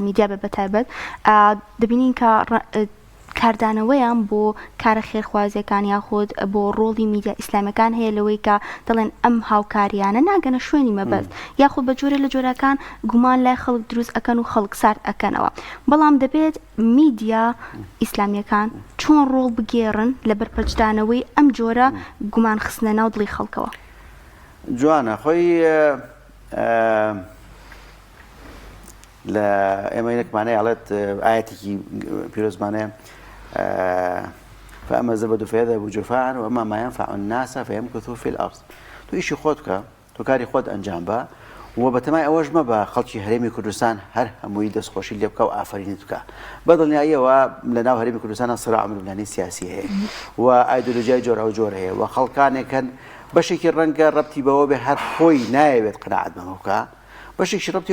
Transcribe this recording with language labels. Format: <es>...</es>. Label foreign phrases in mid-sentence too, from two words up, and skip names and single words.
<ckb>میدیا بە بەتایبەت دەبینین کە کاردانەوەیان بۆ کارە خێرخوازیەکان یاخود بۆ ڕۆڵی میدیا ئیسلامیەکان هەیە لەوەی کە دەڵێن ئەم هاوکاریانە ناگەنە شوێنی مەبەست یاخود بە جۆرە لە جۆرەکان گومان لای خەڵک دروست ئەکەن و خەڵک سارد ئەکەنەوە بەڵام دەبێت میدیا ئیسلامیەکان چۆن ڕۆڵ بگێڕن لە بەرپەرچدانەوەی ئەم جۆرە گومان خستنە ناو دڵی خەڵکەوە جوانە خۆی لە ئێمە یەکمانەیە ئەڵێت ئاەتێکی پیرۆزمانەیە</ckb> <ar>فأما الزبد فيذهب جفاعا وأما ما ينفع الناس فيمكث في الأرض</ar> <ckb>تو ئیشی خۆت بکە تۆ کاری خۆت ئەنجام بە و بەتەمای ئەوەژمە بە خەڵکی هەرێمی کوردستان هەر هەمووی دەستخۆشی لێ بکە و ئافرینت بکە بەدڵنیاییەوە لە ناو هەرێمی کوردستانە سراع ململانی سیاسی هەیە و ئایدۆلۆژیای جۆرا و جۆر هەیە و خەڵکانێکن بەشێکی ڕەنگە ڕەبتی بەوە بێ هەر خۆی نایەوێت قەناعەت بەمە بکە بەشێکی ڕەبتی</ckb>